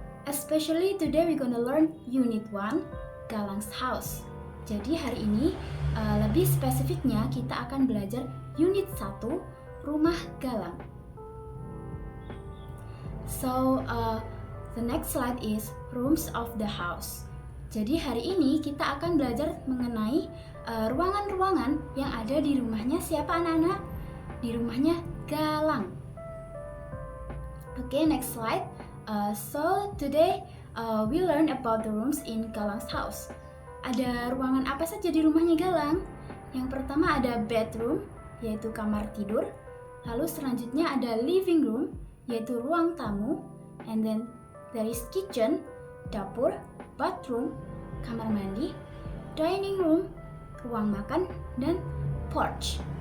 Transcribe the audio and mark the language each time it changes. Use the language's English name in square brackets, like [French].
[English] Especially today we're gonna learn Unit 1, Galang's House. [Indonesian] Jadi hari ini lebih spesifiknya kita akan belajar Unit 1, Rumah Galang. [English] So, the next slide is Rooms of the House. [Indonesian] Jadi hari ini kita akan belajar mengenai ruangan-ruangan yang ada di rumahnya siapa anak-anak? Di rumahnya Galang. [English] Okay, next slide. So today we learn about the rooms in Galang's house. [Indonesian] Ada ruangan apa saja di rumahnya Galang? Yang pertama ada bedroom, yaitu kamar tidur. Lalu selanjutnya ada living room, yaitu ruang tamu. [English] And then there is kitchen, dapur, bathroom, kamar mandi, dining room, ruang makan, dan porch.